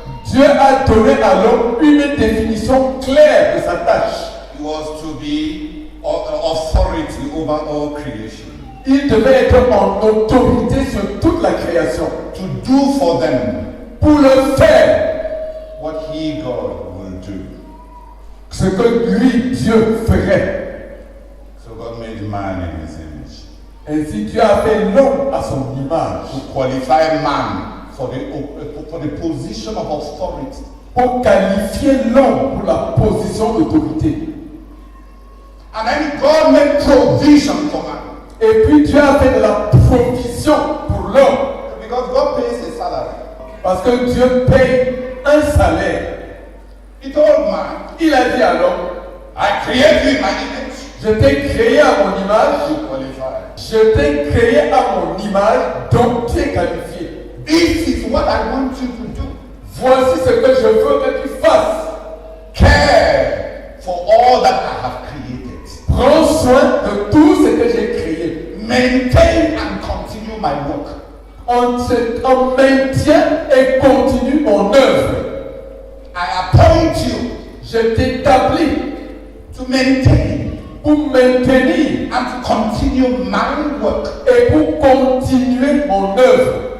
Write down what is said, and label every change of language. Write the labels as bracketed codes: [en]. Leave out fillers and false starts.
[fr] Dieu a donné à l'homme une définition claire de sa tâche. [en] He was to be authority over all creation. [fr] Il devait être en autorité sur toute la création. [en] To do for them. [fr] Pour le faire. [en] What he, God, will do. [fr] Ce que lui, Dieu, ferait. [en] So God made man in his image. [fr] Ainsi Dieu a fait l'homme à son image. [en] To qualify man for the position of authority. [fr] Pour qualifier l'homme pour la position d'autorité. [en] And then God made provision for man. [fr] Et puis Dieu a fait de la provision pour l'homme. [en] Because God pays a salary. [fr] Parce que Dieu paye un salaire. [en] He told man, [fr] il a dit à l'homme, [en] I create you in my image. [fr] Je t'ai créé à mon image. [en] You qualify. [fr] Je t'ai créé à mon image, donc tu es qualifié. [en] This is what I want you to do. [fr] Voici ce que je veux que tu fasses. [en] Care for all that I have created. [fr] Prends soin de tout ce que j'ai créé. [en] Maintain and continue my work. [fr] On maintient et continue mon œuvre. [en] I appoint you. [fr] Je t'établis [en] to maintain. [fr] Pour maintenir. [en] And to continue my work. [fr] Et pour continuer mon œuvre.